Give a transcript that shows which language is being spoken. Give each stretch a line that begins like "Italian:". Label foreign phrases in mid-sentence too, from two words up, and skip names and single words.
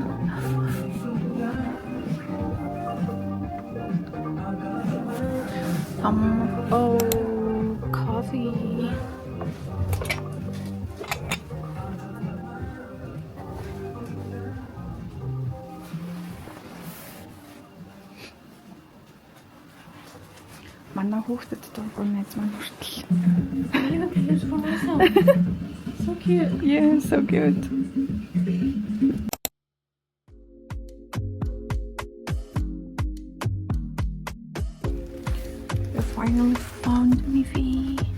English: Oh, coffee.
Mongolian: Манай хүүхдэд дургүй найз маань хүртэл.
English: So cute. Yeah, so cute. We finally found Miffy.